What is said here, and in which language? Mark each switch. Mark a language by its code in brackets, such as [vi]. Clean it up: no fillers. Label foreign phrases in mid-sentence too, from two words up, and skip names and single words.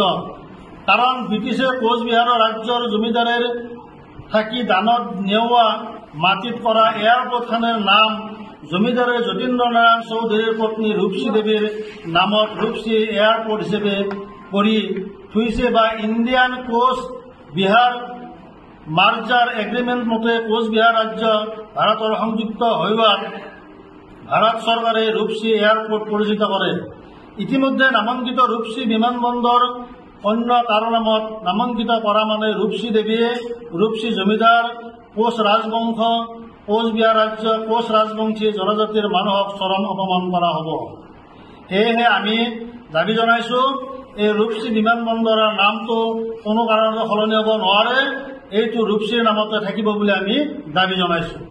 [rkt] কারণ ব্রিটিশে কোচবিহার রাজ্যর জমিদারের থাকি দানত নেওয়া মাটিত করা এয়ারপোর্টখানের নাম জমিদারের যতীন্দ্র নারায়ণ চৌধুরীর পত্নী রূপসী দেবীর নামত রূপসী এয়ারপোর্ট হিসেবে করি থুইছে বা [en] Indian Cooch Behar merger agreement [rkt] মতে কোচবিহার রাজ্য ভারতের সংযুক্ত হইবার ভারত সরকারে রূপসী এয়ারপোর্ট পরিচিত করে। ইতিমধ্যে নামাঙ্কিত রূপসী বিমানবন্দর অন্য কারো নামত নামাঙ্কিত করা মানে রূপসী দেবীয়ে রূপসী জমিদার কোচ রাজবংশ কোচবিহার রাজ্য কোচ রাজবংশী জনজাতির মানুহক চরম অপমান করা হব। [as] সেয়েহে আমি দাবী জনাইছো এই ৰূপসী বিমানবন্দৰৰ নামটো কোনো কাৰণত সলনি হ'ব নোৱাৰে, এইটো ৰূপসীৰ নামতে থাকিব বুলি আমি দাবী জনাইছো।